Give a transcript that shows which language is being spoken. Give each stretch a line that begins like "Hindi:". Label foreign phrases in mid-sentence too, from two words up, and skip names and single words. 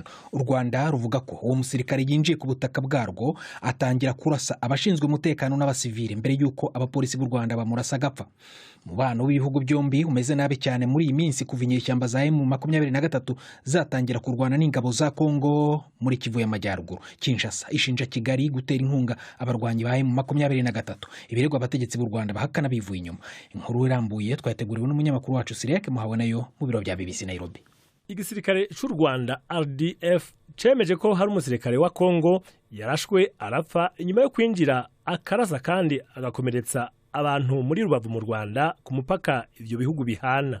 Kinyarwanda: U Rwanda ruvuga ko uwo musirikare yinjiye ku butaka bwarwo atangira kurasa abashinzwe umutekano n'abasivili mbere y'uko abapolisi b'u Rwanda bamurasa agapfa. Umubano w'ibihugu byombi umeze nabi cyane muri iyi minsi kuva inyeshyamba za M23 zatangira kurwana n'ingabo za Kongo muri Kivu y'Amajyaruguru. Kinshasa ishinja Kigali gutera inkunga abarwanyi ba M23. Ibirego abategetsi b'u Rwanda bahakana bivuye inyuma. Inkuru irambuye twateguriwe n'umunyamakuru wacu Sirek Muhabonayo mu biro bya BBC Nairobi.
Rundi: Igisirikare cy'u Rwanda RDF cemeje ko hari umusirikare wa Kongo yarashwe arapfa inyuma yo kwinjira akarasa kandi agakomeretsa abantu muri Rubavu mu Rwanda ku mupaka ivyo bihugu bihana.